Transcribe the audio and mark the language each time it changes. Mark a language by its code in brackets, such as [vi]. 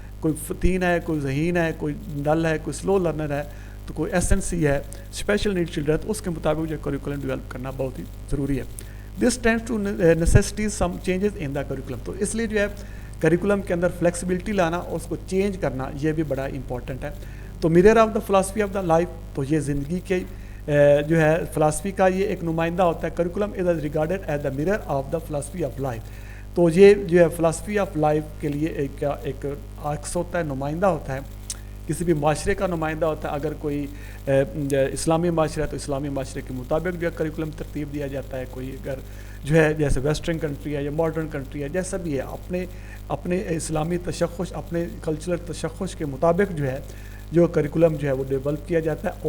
[ur] کوئی فتین ہے, کوئی ذہین ہے, کوئی ڈل ہے, کوئی سلو لرنر ہے, تو کوئی SNC ہے, اسپیشل نیڈ چلڈرن, تو اس کے مطابق جو ہے کریکولم ڈیولپ کرنا بہت ہی ضروری ہے. [en] This tends to necessitates some changes in the curriculum. [ur] تو اس لیے جو ہے کریکولم کے اندر فلیکسیبلٹی لانا اور اس کو چینج کرنا یہ بھی بڑا امپورٹنٹ ہے. تو [en] mirror of the philosophy of the life, [ur] تو یہ زندگی کے جو ہے فلاسفی کا یہ ایک نمائندہ ہوتا ہے. [en] Curriculum is regarded as the mirror of the philosophy of life. [ur] تو یہ جو ہے فلاسفی آف لائف کے لیے ایک عکس ہوتا ہے, نمائندہ ہوتا ہے, کسی بھی معاشرے کا نمائندہ ہوتا ہے. اگر کوئی اسلامی معاشرہ ہے تو اسلامی معاشرے کے مطابق جو ہے کریکولم ترتیب دیا جاتا ہے. کوئی اگر جو ہے جیسے ویسٹرن کنٹری ہے یا ماڈرن کنٹری ہے, جیسا بھی ہے, اپنے اسلامی تشخص, اپنے کلچرل تشخص کے مطابق جو ہے جو کریکولم جو ہے وہ ڈیولپ کیا جاتا ہے.